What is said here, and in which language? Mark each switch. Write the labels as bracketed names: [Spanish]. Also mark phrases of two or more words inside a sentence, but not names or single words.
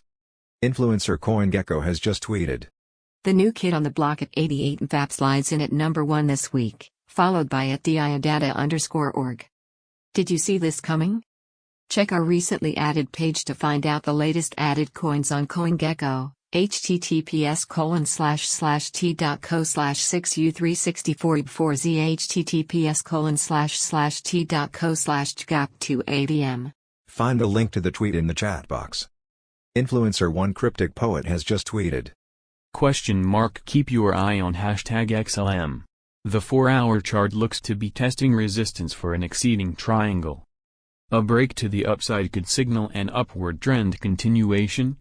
[English] Influencer CoinGecko has just tweeted. The new kid on the block at 88 MFAP slides in at number 1 this week, followed by at @diadata_org. Did you see this coming? Check our recently added page to find out the latest added coins on CoinGecko, https://t.co/6u364b4z https://t.co/tgap2adm. Find the link to the tweet in the chat box. Influencer One Cryptic Poet has just tweeted. Keep your eye on hashtag XLM. The 4-hour chart looks to be testing resistance for an exceeding triangle. A break to the upside could signal an upward trend continuation.